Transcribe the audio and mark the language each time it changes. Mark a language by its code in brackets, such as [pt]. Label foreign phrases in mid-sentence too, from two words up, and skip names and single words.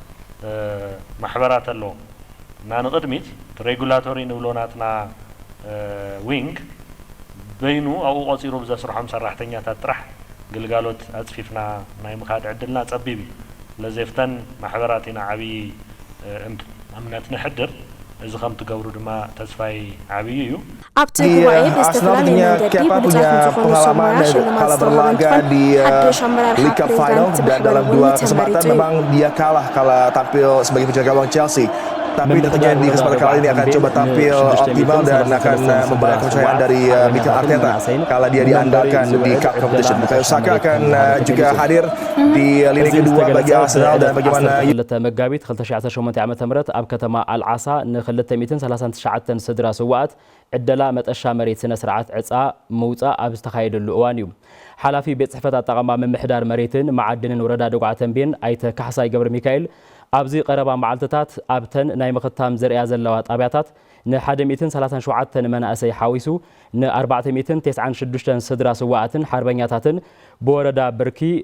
[ti] ማሕበራት ኣለዎ እና ንቕድሚት ሬጉላቶሪ ንብሎ ናትና ዊንግ በይኑ ኣብኡ ቆፂሩ ብዘስርሖም ሰራሕተኛታት ጥራሕ ግልጋሎት አጽፊፍና ናይ ምኻድ ዕድልና ጸቢብ ለዘፍተን ማሕበራት ኢና ዓብይ እምነት ንሕድር እዚ ከም ትገብሩ ድማ ተስፋይ ዓብይ እዩ ኣብቲ ጉባኤ በስተፈላለየ መንገዲ ብሉጻት ዝኾኑ ሰሞያ ሽልማት [id] berlaga di League Cup Final dan dalam dua kesempatan memang dia kalah kala tampil sebagai penjaga gawang Chelsea. Tapi tentunya di kesempatan kali ini akan coba tampil optimal dan akan membawa kepercayaan dari Mikel Arteta kala dia diandalkan di [en] Cup Competition. [id] Bukayo Saka akan juga hadir di lini kedua bagi Arsenal dan bagaimana [ti] መጋቢት 2018 ዓመተ ምህረት ኣብ ከተማ አልዓሳ ን239 ስድራ ስዋኣት ዕደላ መጠሻ መሬት ስነ ስርዓት ዕፃ መውፃእ ኣብ ዝተኻየደሉ እዋን እዩ ሓላፊ ቤት ጽሕፈት ኣጠቓቕማ ምምሕዳር መሬትን ማዕድንን ወረዳ ደጉዓ ተንቤን ኣይተ ካሕሳይ ገብረ ሚካኤል ኣብዚ ቀረባ መዓልትታት ኣብተን ናይ መኽታም ዘርያ ዘለዋ ጣብያታት ን137 መናእሰይ ሓዊሱ ን496 ስድራ ስዋኣትን ሓርበኛታትን ብወረዳ ብርኪ